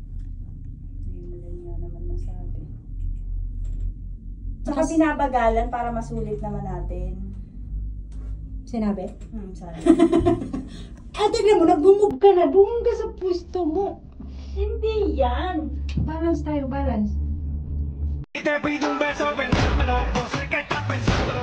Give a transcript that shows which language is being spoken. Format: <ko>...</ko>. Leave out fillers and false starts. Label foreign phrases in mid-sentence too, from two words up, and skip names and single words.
<tl>May mali nga naman masabi. Tsaka pinabagalan para masulit naman natin. Sinabi? Sabi. Tignan mo, nag-move ka na. Doon ka sa pwesto mo. Hindi yan. Balance tayo, balance.</tl> <es>Te pido un beso, pensármelo, no sé qué estás pensando.</es>